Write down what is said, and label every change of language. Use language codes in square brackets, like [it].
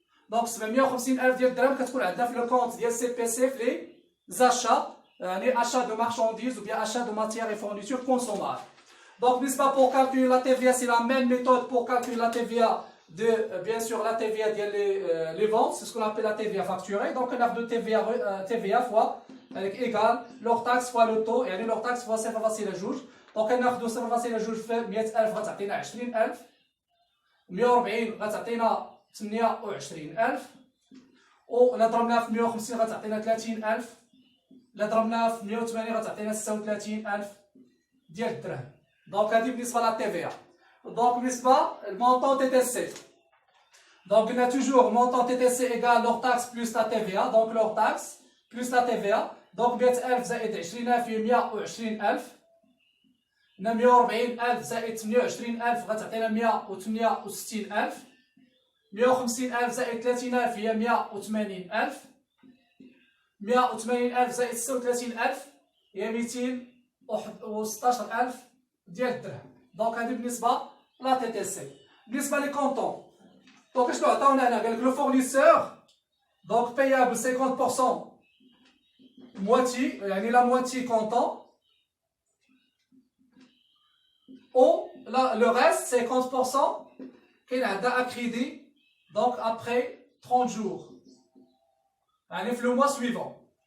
[ar] دونك 750,000 ديال الدرهم كتكون عندنا في لو كونت ديال سي بي سي في لي زاشا يعني [fr] achat de marchandises ou bien achat de matières et fournitures consommables. Donc n'est-ce pas pour calculer la TVA, c'est la même méthode pour calculer la TVA de bien sûr la TVA ديال les ventes, c'est ce qu'on appelle la TVA facturée. Donc on a de TVA fois avec égal leur taxe fois le taux يعني leur taxe fois 0.2. [ar] دونك كناخذوا 0.2 في 100,000 غتعطينا 20,000 140 غتعطينا 28,000 ولا ضربناها في 150 غتعطينا 30,000 الا ضربناها في 180 غتعطينا 36,000 ديال الدرهم. دونك هذه بالنسبه لا تي في ا. دونك بالنسبه المونطون تي تي سي [fr] donc on a toujours montant TTC égale leur taxe plus la TVA donc leur taxe plus la TVA donc 100,000 زائد 20,000 هي 120,000 140,000 زائد 28,000 غتعطينا 168,000 150,000 زائد 30,000 هي 180,000 180,000 زائد 36,000 هي 216,000 ديال الدرهم. [ar] دونك هذه بالنسبه لا تي تي سي. بالنسبه لي كونطون دونك شنو عطاونا هنا قال لك لو فورنيسور دونك payable 50% moitié يعني [fr] la moitié comptant ou le reste 50% [ar] كاين عندها [fr] à crédit donc après 30 jours [ar] يعني في لو موا سويفون.